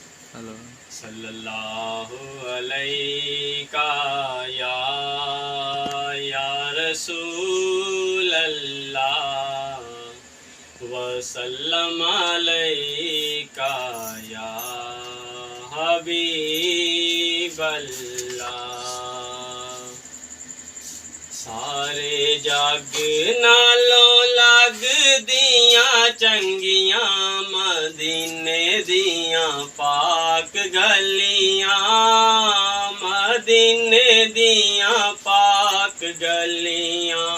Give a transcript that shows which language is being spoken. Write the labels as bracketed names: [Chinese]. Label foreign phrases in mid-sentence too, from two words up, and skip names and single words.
[English] हेलो। [Arabic] صلى الله عليك يا رسول الله وسلم عليك يا حبيب الله. [Punjabi] سارے جگ نالوں لگ دیاں چنگیاں مدینے دیاں پاک گلیاں، مدینے دیاں پاک گلیاں.